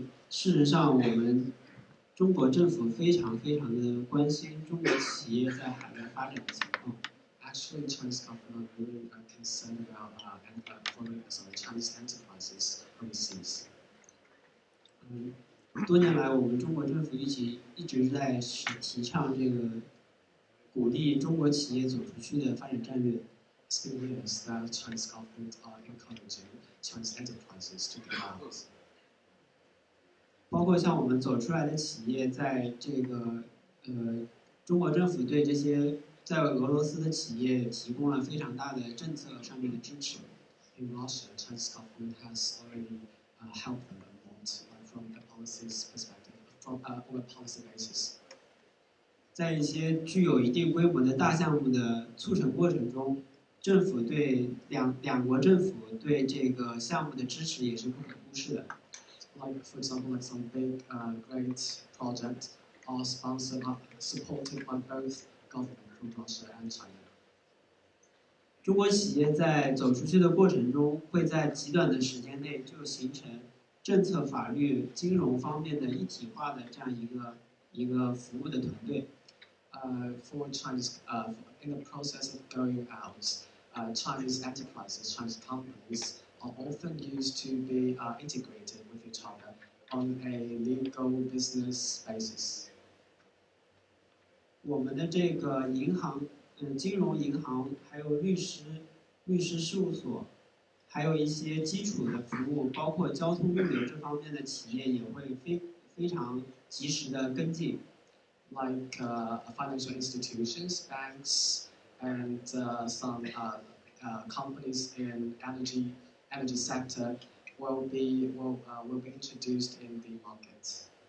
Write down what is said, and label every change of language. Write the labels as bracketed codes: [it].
[zh] 事实上，我们中国政府非常的关心中国企业在海外发展的情况。 [en] Actually, Chinese government are really concerned about Chinese enterprises overseas. [zh] 多年来，我们中国政府一直在提倡这个鼓励中国企业走出去的发展战略。 [en] It's been years that Chinese government are encouraging Chinese enterprises to go out. [zh] 包括像我们走出来的企业，在这个中国政府对这些在俄罗斯的企业提供了非常大的政策上面的支持。 [en] In Russia, Chinese government has already help them a lot from a policies perspective, from on a policy basis. [zh] 在一些具有一定规模的大项目的促成过程中，政府对两国政府对这个项目的支持也是不可忽视的。 [en] Like for example, like some big, great projects are sponsored, supported by both government from Russia and China. [zh] 中国企业在走出去的过程中，会在极短的时间内就形成政策、法律、金融方面的一体化的这样一个服务的团队。 [en] For Chinese, in the process of going out, Chinese enterprises, Chinese companies are often used to be integrated with each other on a legal business basis. [zh] 我们的这个银行，金融银行，还有律师事务所，还有一些基础的服务，包括交通物流这方面的企业也会非常及时的跟进。 [en] Like financial institutions, banks, and some companies in energy sector will be introduced in the market.